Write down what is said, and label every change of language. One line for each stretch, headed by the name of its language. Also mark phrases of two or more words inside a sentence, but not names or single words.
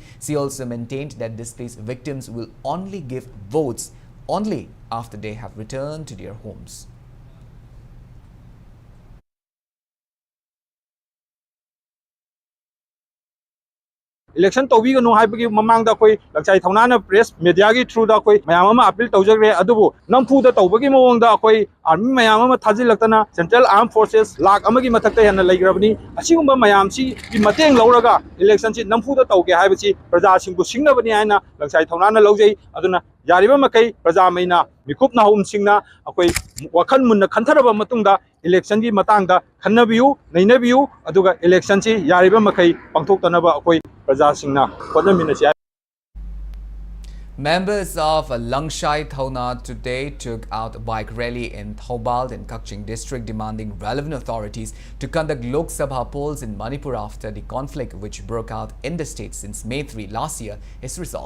English: She also maintained that displaced victims will only give votes only after they have returned to their homes. Election to be no happy
Manipuri: mamang da koi lakchai thonana
English: press media
Manipuri: gi through da koi mayama appeal tawjagre adubu nampu da tawbagi mawong da koi army mayama thajil laktana Central Armed Forces lak amagi mathakta hena laigrabani asigumba mayam si gi mateng lauraga election si nampu da tawge haibachi praja singbu singnabani haina lakchai thonana laujai aduna yariba makai praja maina mikup na hum singna akoi wakhan munna khantaraba matungda election gi matangda khannabiu nainabiu aduga election si yariba makai pangthoktanaba akoi
English: Members of Langshai Thauna today took out a bike rally in Thoubal in Kakching district demanding relevant authorities to conduct Lok Sabha polls in Manipur after the conflict which broke out in the state since May 3 last year is resolved.